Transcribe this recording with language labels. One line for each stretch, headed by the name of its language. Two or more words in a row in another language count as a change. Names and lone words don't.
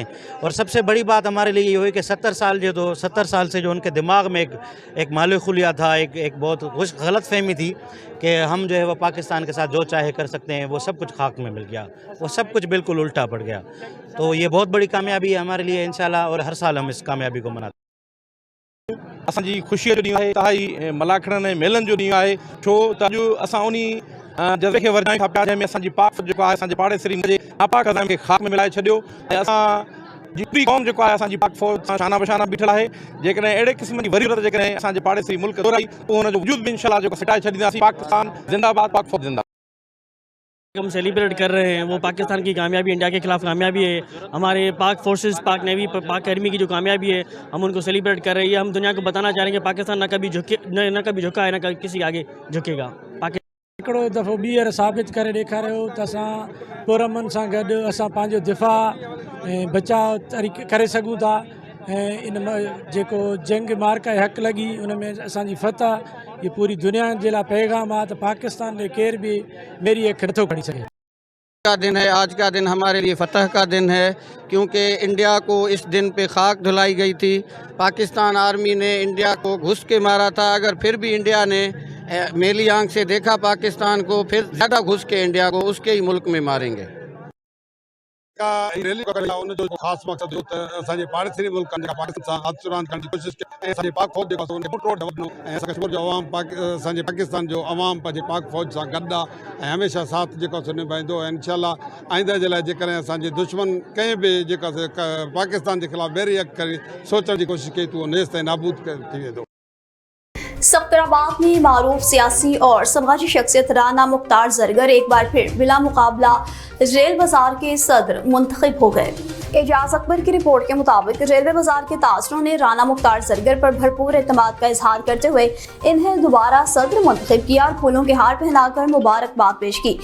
Urdu: اور سب سے بڑی بات ہمارے لیے یہ ہوئی کہ 70 سال سے جو ان کے دماغ میں ایک مالیخولیا تھا، ایک بہت غلط فہمی تھی کہ ہم جو ہے وہ پاکستان کے ساتھ جو چاہے کر سکتے ہیں، وہ سب کچھ خاک میں مل گیا، وہ سب کچھ بالکل الٹا پڑ گیا. تو یہ بہت بڑی کامیابی ہے ہمارے لیے ان شاء اللہ، اور ہر سال ہم اس کامیابی کو مناتے ہیں.
Sindhi: असांजी ख़ुशीअ जो ॾींहुं आहे, इतिहादी मलाखड़नि ऐं मेलनि जो ॾींहुं आहे, छो त अॼु असां उन जज़्बे खे वधाइण खां पिया जंहिंमें असांजी पाक जेको आहे असांजे पाड़ेसरी जे नापाक ख़ज़ाइम खे ख़ाक में मिलाए छॾियो ऐं असां पूरी क़ौम जेको आहे असांजी पाक फ़ौज सां शाना बशाना बीठल आहे। जेकॾहिं अहिड़े क़िस्म जी वरी ज़रूरत जेकॾहिं असांजे पाड़ेसरी मुल्क दोहराई पोइ हुनजो वजूद बि इंशाअल्लाह जेको फिटाए छॾींदासीं। पाकिस्तान ज़िंदाबाद, पाक फ़ौज ज़िंदाबाद।
Urdu: ہم سیلیبریٹ کر رہے ہیں وہ پاکستان کی کامیابی، انڈیا کے خلاف کامیابی ہے، ہمارے پاک فورسز، پاک نیوی، پاک آرمی کی جو کامیابی ہے ہم ان کو سیلیبریٹ کر رہے ہیں. ہم دنیا کو بتانا چاہ رہے ہیں کہ پاکستان نہ کبھی جھکا ہے، نہ کبھی کسی آگے جھکے گا.
Sindhi: हिकिड़ो दफ़ो ॿीहर साबित करे ॾेखारियो त असां पुरअमन सां गॾु असां पंहिंजो दिफ़ा ऐं बचाव तरीक़े करे सघूं था ऐं इन जेको जंग मार्का हक़ लॻी उन में असांजी फतह ये पूरी दुनिया जे लाइ पैगाम आहे त पाकिस्तान ॾे केर बि मेरी अखि नथो खणी सघे।
Urdu: کا دن ہے، آج کا دن ہمارے لیے فتح کا دن ہے، کیونکہ انڈیا کو اس دن پے خاک دھلائی گئی تھی. پاکستان آرمی نے انڈیا کو گھس کے مارا تھا. اگر پھر بھی انڈیا نے میلی آنکھ سے دیکھا پاکستان کو، پھر زیادہ گھس کے انڈیا کو اس کے ہی ملک میں ماریں گے.
Sindhi: रैली उन जो ख़ास मक़सद हो त असांजे पाड़ेसरी मुल्कनि जेका पाकिस्तान सां हथरान करण जी कोशिशि कई ऐं असांजी पाक फ़ौज जेको आहे उन रोड वञो ऐं असांखे जो अवाम असांजे पाकिस्तान जो अवाम पंहिंजे पाक फ़ौज सां गॾु आहे ऐं हमेशह साथ जेको आहे निभाईंदो ऐं इंशाअल्लाह आईंदा जे लाइ जेकॾहिं असांजे दुश्मन कंहिं बि जेका पाकिस्तान जे ख़िलाफ़ बैरियत करे सोचण जी कोशिशि कई त उहो नेस्त ऐं नाबूद थी वेंदो।
Urdu: سخترآباد میں معروف سیاسی اور سماجی شخصیت رانا مختار زرگر ایک بار پھر بلا مقابلہ ریل بازار کے صدر منتخب ہو گئے. اعجاز اکبر کی رپورٹ کے مطابق ریلوے بازار کے تاجروں نے رانا مختار زرگر پر بھرپور اعتماد کا اظہار کرتے ہوئے انہیں دوبارہ صدر منتخب کیا اور پھولوں کے ہار پہنا کر مبارکباد پیش کی.